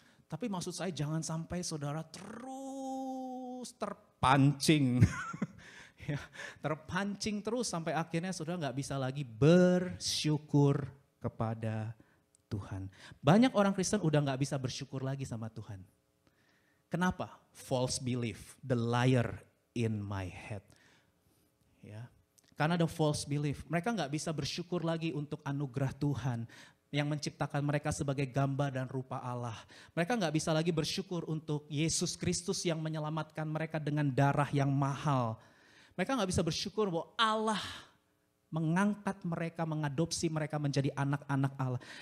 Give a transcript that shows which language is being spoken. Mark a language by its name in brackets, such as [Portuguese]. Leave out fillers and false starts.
[Indonesian] Tapi maksud saya jangan sampai saudara terus terpancing. Ya, terpancing terus sampai akhirnya saudara nggak bisa lagi bersyukur kepada Tuhan. Banyak orang Kristen udah nggak bisa bersyukur lagi sama Tuhan. Kenapa? [English] False belief, the liar in my head. [Indonesian] Ya. Karena ada false belief, mereka nggak bisa bersyukur lagi untuk anugerah Tuhan yang menciptakan mereka sebagai gambar dan rupa Allah. Mereka nggak bisa lagi bersyukur untuk Yesus Kristus yang menyelamatkan mereka dengan darah yang mahal. Mereka nggak bisa bersyukur bahwa Allah mengangkat mereka, mengadopsi mereka menjadi anak-anak Allah.